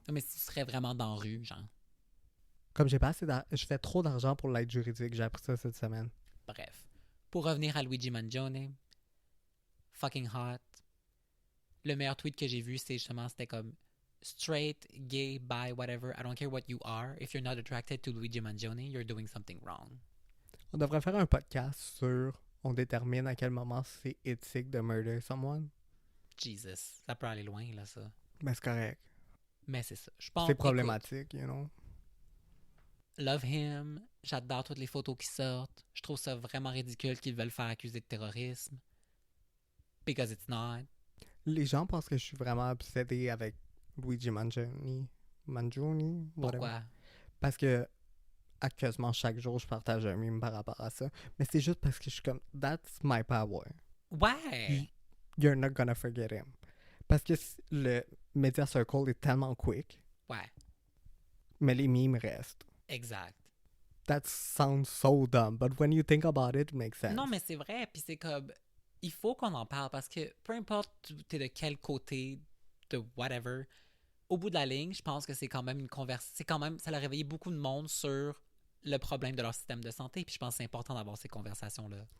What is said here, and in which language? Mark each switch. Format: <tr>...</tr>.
<fr>Non, mais si tu serais vraiment dans la rue, genre. Comme j'ai pas assez d'argent, je fais trop d'argent pour l'aide juridique. J'ai appris ça cette semaine. Bref. Pour revenir à Luigi Mangione,</fr> <en>fucking hot.</en> <fr>Le meilleur tweet que j'ai vu, c'était comme</fr> <en>straight, gay, bi, whatever. I don't care what you are. If you're not attracted to Luigi Mangione, you're doing something wrong.</en> <fr>On devrait faire un podcast sur on détermine à quel moment c'est éthique de</fr> <en>murder someone.</en> <fr>Jesus, ça peut aller loin, là, ça. Mais c'est correct. Mais c'est ça. Je pense, C'est problématique,</fr> <en>you know. Love him.</en> <fr>J'adore toutes les photos qui sortent. Je trouve ça vraiment ridicule qu'ils veulent faire accuser de terrorisme.</fr> <en>Because it's not.</en> <fr>Les gens pensent que je suis vraiment obsédé avec Luigi Mangione.</fr> <en>Mangione? Whatever.</en> <fr>Pourquoi? Parce que à quasiment chaque jour, je partage un meme par rapport à ça. Mais c'est juste parce que je suis comme,</fr> <en>that's my power.</en> <fr>Ouais!</fr> <en>You're not gonna forget him.</en> <fr>Parce que le media circle est tellement quick, Ouais, mais les memes restent. exact.</fr> <en>That sounds so dumb, but when you think about it, it makes sense.</en> <fr>Non, mais c'est vrai, puis c'est comme... Il faut qu'on en parle parce que peu importe t'es de quel côté de whatever, au bout de la ligne, je pense que c'est quand même une conversation... C'est quand même... Ça a réveillé beaucoup de monde sur le problème de leur système de santé, puis je pense que c'est important d'avoir ces conversations-là.</fr>